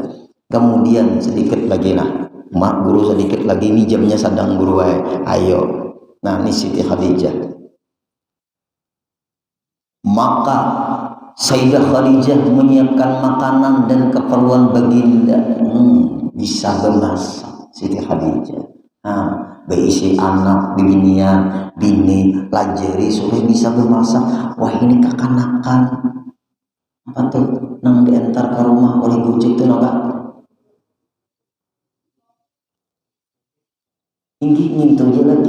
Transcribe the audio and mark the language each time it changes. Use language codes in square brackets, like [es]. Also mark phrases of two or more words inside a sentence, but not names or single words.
[bjn] Kemudian sedikit lagi lah, mak guru sedikit lagi, ini jamnya sedang guru. Ayo, nah ini [id] Siti Khadijah. Maka Sayyidah Khadijah menyiapkan makanan dan keperluan baginda. [bjn] Bisa bermasak Siti Khadijah. Berisi anak, binian, bini, lajari supaya bisa bermasak. Wah, ini kekanakan. Apa tuh? Nang diantar ke rumah oleh gojek tuh apa? Tinggi ngintu aja lagi.